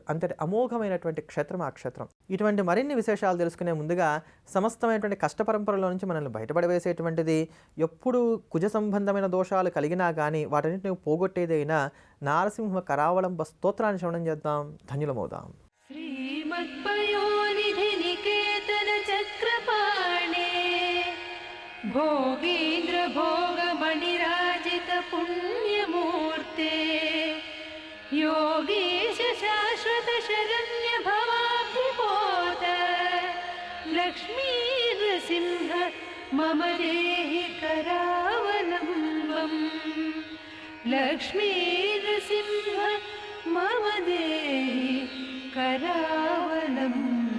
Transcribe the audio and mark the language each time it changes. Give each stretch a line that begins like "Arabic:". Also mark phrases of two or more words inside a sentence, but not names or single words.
Telugu: అంతటి అమోఘమైనటువంటి క్షేత్రం ఆ క్షేత్రం. ఇటువంటి మరిన్ని విశేషాలు తెలుసుకునే ముందుగా సమస్తమైనటువంటి కష్ట పరంపరలో నుంచి మనల్ని బయటపడవేసేటువంటిది, ఎప్పుడు కుజ సంబంధమైన దోషాలు కలిగినా కానీ వాటన్నిటిని పోగొట్టేదైనా నారసింహ కరావళంబ స్తోత్రాన్ని శ్రవణం చేద్దాం, ధన్యులమవుదాం.
Sanskrit: भोगेन्द्र भोगमणिराजित पुण्यमूर्ते योगीश शाश्वत शरण्य भवाब्धिपोत लक्ष्मी नृसिंह मम देहि करावलम्बम् लक्ष्मी नृसिंह मम देहि करावलम्बम्